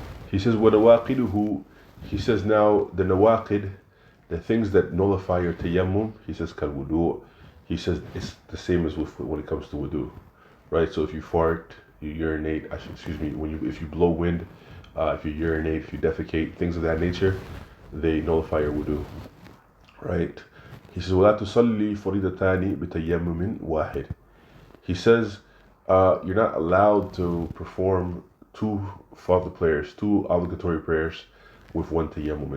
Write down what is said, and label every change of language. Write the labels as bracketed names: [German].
[English] He says, وَنَوَاقِدُهُ. He says now the nawaqid, the things that nullify your tayammum, he says kal-wudu. He says it's the same as when it comes to wudu, right? So if you fart, you urinate, if you blow wind if you urinate, if you defecate, things of that nature, they nullify your wudu, right? He says, [Arabic] وَلَا تُصَلِّي فَرِيدَتَانِ بِتَيَمُّمٍ وَاحِدٍ. [English] He says, you're not allowed to perform two fardu prayers, two obligatory prayers with one tayammum.